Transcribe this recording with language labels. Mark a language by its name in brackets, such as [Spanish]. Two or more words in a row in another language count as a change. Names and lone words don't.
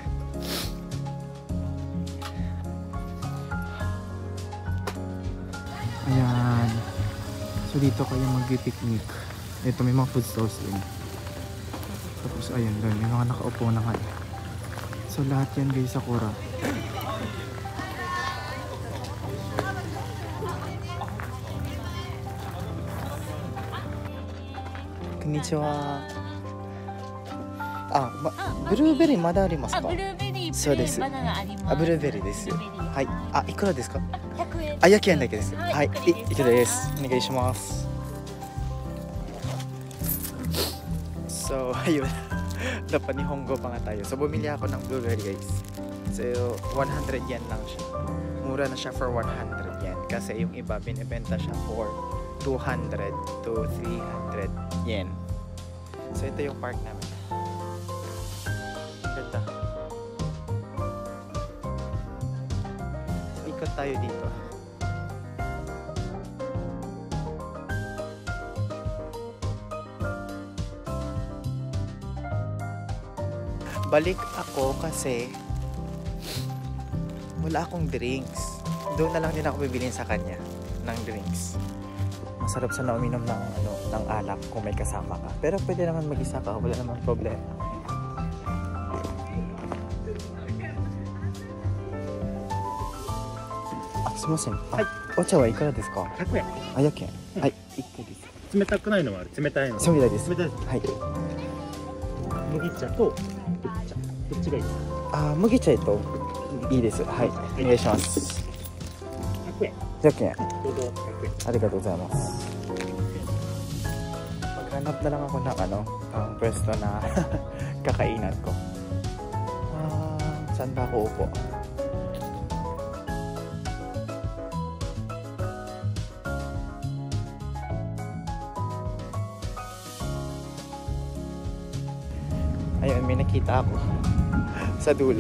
[Filipino] Ayan. So dito kayo mag-picnic. Ito may mga food stalls din. Tapos ayun doon, may mga nakaupo na nga. So lahat yan guys, Sakura. Konnichiwa. [Japanese] Blueberry まだありますか？ブルーベリー、そうです。バナナあります。ブルーベリーです。ブルーベリーはい。いくらですか？100円。焼き円だけです。はい。いくらです。はいお願いします。 [Filipino] So, ayun. Dapat Nihongo pa nga tayo. So, bumili ako ng blueberry guys. So, 100 yen lang siya. Mura na siya for 100 yen. Kasi yung iba, binibenta siya for 200 to 300 yen. So, ito yung park namin. Ganda. So, ikot tayo dito. Balik ako kasi wala akong drinks. Doon na lang din ako bibilin sa kanya ng drinks. Masarap sana uminom ng alak kung may kasama ka. Pero pwede naman mag-isa ka, wala naman problema. [Japanese] Sumasen. お茶はいからですか? 100円。 100 yen. はい、1個です。冷たくないのもある。冷たいの。冷たいです。冷たいです。はい。麦茶と緑茶。どっちがいいですか？麦茶といいです。はい、お願いします。 100円。 100 yen. どうぞ100円。ありがとうございます。 [Filipino] Maghanap na lang ako ng ang pwesto na kakainan ko. Saan ba ako upo? Ayun, may nakita ako sa dulo.